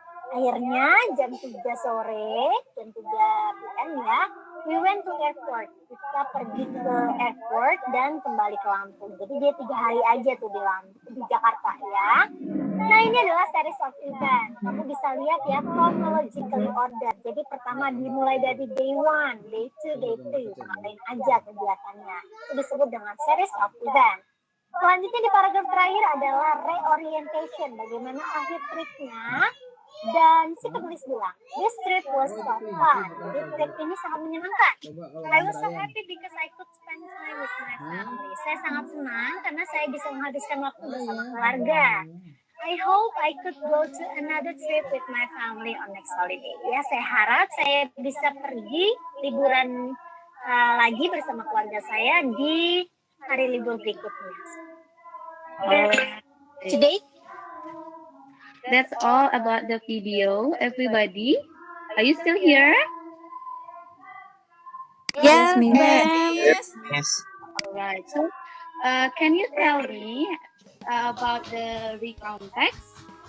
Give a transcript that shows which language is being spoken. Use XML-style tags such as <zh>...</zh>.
<id>Akhirnya jam 3 sore, jam 3 PM ya,</id> <en>we went to airport.</en> <id>Kita pergi ke airport dan kembali ke Lampung. Jadi dia 3 hari aja tuh di Jakarta ya. Nah ini adalah series of event. Kamu bisa lihat ya chronologically order. Jadi pertama dimulai dari day 1, day 2, day 3. Ngapain aja kegiatannya. Itu disebut dengan series of event. Selanjutnya di paragraf terakhir adalah reorientation. Bagaimana akhir tripnya. Dan si penulis bilang,</id> <en>this trip was so fun.</en> <id>Jadi trip ini sangat menyenangkan.</id> <en>I was so happy because I could spend time with my family.</en> <id>Saya sangat senang karena saya bisa menghabiskan waktu bersama keluarga.</id> <en>I hope I could go to another trip with my family on next holiday.</en> <id>Ya, saya harap saya bisa pergi liburan lagi bersama keluarga saya di hari libur berikutnya.</id> <en>Today, That's all about the video, everybody. Are you still here? Yes, ma'am. Yes. Yes. Alright. So, can you tell me about the recount text?</en>